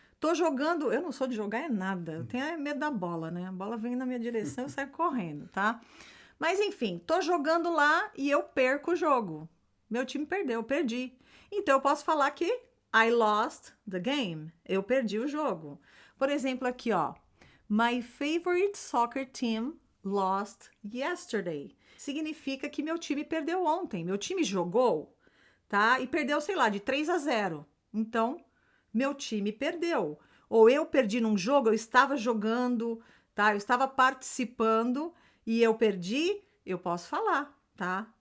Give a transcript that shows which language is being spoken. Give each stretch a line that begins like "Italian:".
Portuguese: Tô jogando, eu não sou de jogar nada, eu tenho medo da bola, né? A bola vem na minha direção, eu saio correndo, tá? Mas enfim, tô jogando lá e eu perco o jogo. Meu time perdeu, eu perdi. Então eu posso falar que
English: I lost the game.
Portuguese: Eu perdi o jogo. Por exemplo, aqui, ó.
English: My favorite soccer team lost yesterday.
Portuguese: Significa que meu time perdeu ontem. Meu time jogou, tá? E perdeu, sei lá, de 3-0. Então, meu time perdeu. Ou eu perdi num jogo, eu estava jogando, tá? Eu estava participando e eu perdi, eu posso falar, tá?